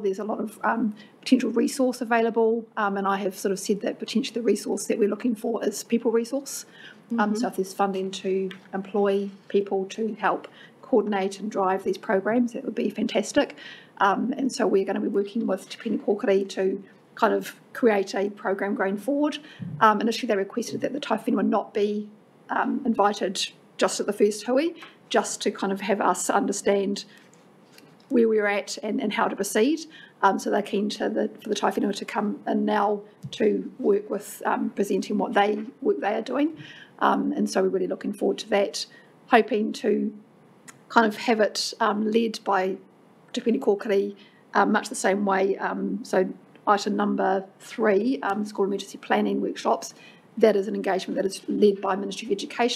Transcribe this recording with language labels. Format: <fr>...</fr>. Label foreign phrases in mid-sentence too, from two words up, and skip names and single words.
<en>There's a lot of potential resource available, and I have sort of said that potentially the resource that we're looking for is people resource. So if there's funding to employ people to help coordinate and drive these programs, that would be fantastic. And so we're going to be working with Te Mene Kōkiri to kind of create a program going forward. Initially they requested that the</en> <mi>tai whenua</mi> <en>not be invited just at the first hui, just to kind of have us understand where we're at and how to proceed. So they're keen for the</en> <mi>tai whenua</mi> <en>to come in now to work with presenting what work they are doing. And so we're really looking forward to that, hoping to kind of have it led by Te Mene Kōkiri much the same way. So item number 3, school emergency planning workshops, that is an engagement that is led by Ministry of Education.</en>